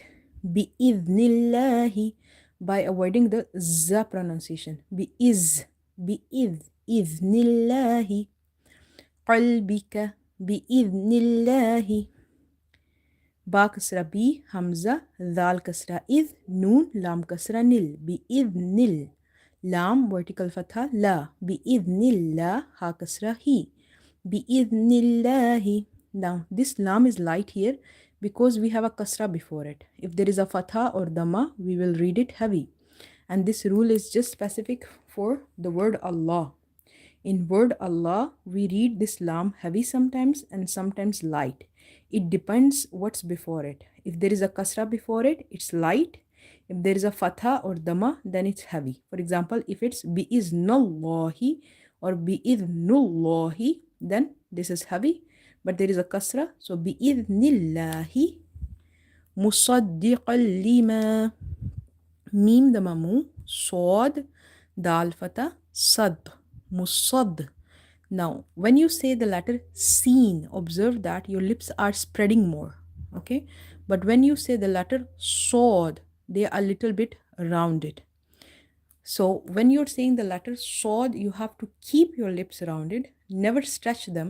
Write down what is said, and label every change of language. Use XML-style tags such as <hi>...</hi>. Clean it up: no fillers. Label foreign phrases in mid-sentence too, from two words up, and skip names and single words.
<en>Bi-idhnillahi, by avoiding the za pronunciation.</en> <ar>بِإِز، بِإِذ، إِذْنِ اللهِ. قَلْبِكَ، بِإِذْنِ اللهِ. باء كسرة بِ، همزة، ذال كسرة إِذْ, نون، لام كسرة نِلْ، بِإِذْنِلْ. Lam,</ar> <en>vertical fatha,</en> <ar>لَا، بِإِذْنِ الله، هاء كسرة هِ, bi-idhnillahi.</ar> <en>Now, this lam is light here because we have a kasra before it. If there is a fatha or dhamma, we will read it heavy. And this rule is just specific for the word Allah. In word Allah, we read this lam heavy sometimes and sometimes light. It depends what's before it. If there is a kasra before it, it's light. If there is a fatha or dhamma, then it's heavy. For example, if it's bi'iznallahi or bi'idhnullahi, then this is heavy. But there is a kasra, so bi'idhnillahi.</en> <ar>مُصَدِّقًا لِمَا. ميم ضمة مُ, صاد، دال فتحة, صاد، مُصَ.</ar> <en>Now, when you say the letter seen, observe that your lips are spreading more, okay? But when you say the letter sod, they are a little bit rounded. So when you're saying the letter sod, you have to keep your lips rounded, never stretch them.</en>